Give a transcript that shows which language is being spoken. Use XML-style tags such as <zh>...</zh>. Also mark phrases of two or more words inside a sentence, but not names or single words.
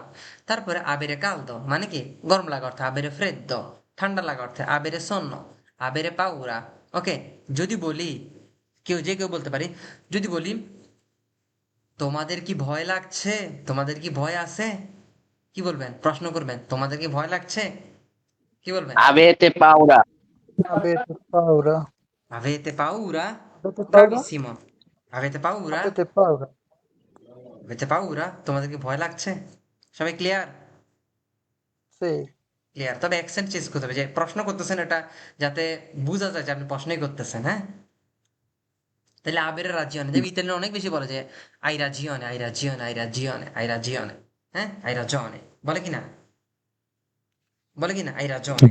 <bn>তারপরে</bn> <it>avere caldo</it> <bn>মানে কি গরম লাগা অর্থে,</bn> <it>avere freddo</it> <bn>ঠান্ডা লাগা অর্থে,</bn> <it>avere sonno, avere paura,</it> <bn>ওকে। যদি বলি, কেউ বলতে পারি, যদি বলি তোমাদের কি ভয় লাগছে, তোমাদের কি ভয় আছে, কি বলবেন? প্রশ্ন করবেন, তোমাদের কি ভয় লাগছে, কি বলবেন?</bn> <it>Avete paura. Avete paura? Avete paura? Avete paura? Bravissimo. Avete paura? Avete paura? Avete paura?</it> <bn>তোমাদের কি ভয় লাগছে? সবাই ক্লিয়ার?</bn> <it>Sì.</it> <bn>ক্লিয়ার। তবে অ্যাকসেন্ট চেঞ্জ করতে হবে, যে প্রশ্ন করতেছেন এটা যাতে বোঝা যায় যে আপনি প্রশ্নই করতেছেন, হ্যাঁ। তাহলে</bn> <it>avere ragione,</it> <bn>যে ইতালিয়ান অনেক বেশি বলে যে</bn> <it>hai ragione, hai ragione, hai ragione, hai ragione,</it> <bn>হ্যাঁ,</bn> <it>hai ragione</it> <bn>বলে কিনা, বলে কিনা</bn> <it>hai ragione.</it>